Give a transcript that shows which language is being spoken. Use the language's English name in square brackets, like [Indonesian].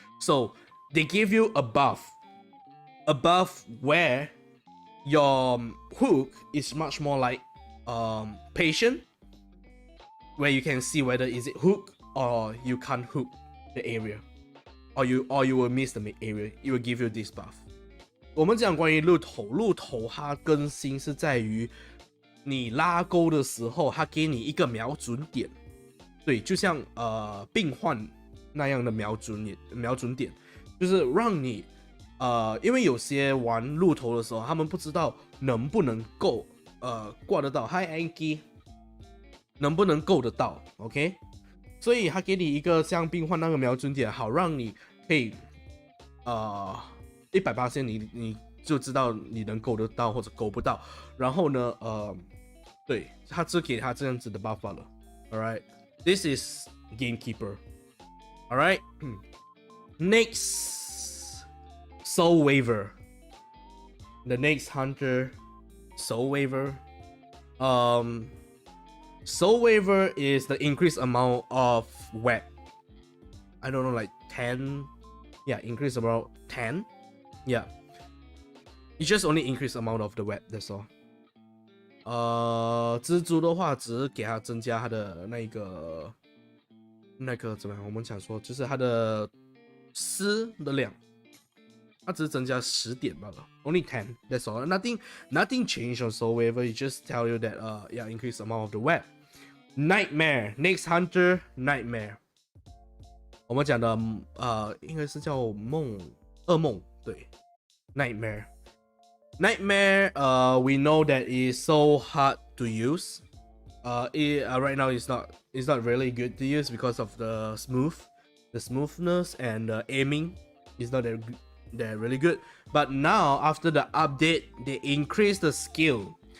[English] So they give you a buff where your hook is much more like patient, where you can see whether is it hook or you can't hook the area, or you will miss the area. It will give you this buff. [Chinese] 我们讲关于鹿头它更新是在于你拉钩的时候，它给你一个瞄准点，对，就像病患那样的瞄准点，就是让你因为有些玩鹿头的时候，他们不知道能不能够挂得到 Hi Anki 能不能够得到 OK， 所以他给你一个像病患那个瞄准点，好让你可以100%你就知道你能够得到或者够不到，然后呢对，他只给他这样子的 buff 了。 [English] Alright, this is Gamekeeper. Alright. Next, Soul Waver. The next hunter, Soul Waver. Soul Waver is the increased amount of web. I don't know, like 10. Yeah, increase about 10. Yeah. It's just only increase amount of the web, that's all. [Chinese] 蜘蛛的话只是给它增加它的那个怎么样，我们讲说就是它的丝的量，它只是增加10点罢了。 [English] Only 10, that's all. Nothing changed on Soul Waver. It just tell you that yeah, increase amount of the web. Nightmare. Next hunter, Nightmare. [Chinese] 我们讲的应该是叫噩梦，对 ，nightmare。 [English] Nightmare, we know that it's so hard to use. Right now it's not really good to use because of the smoothness and the aiming is not that really good. But now after the update, they increase the skill.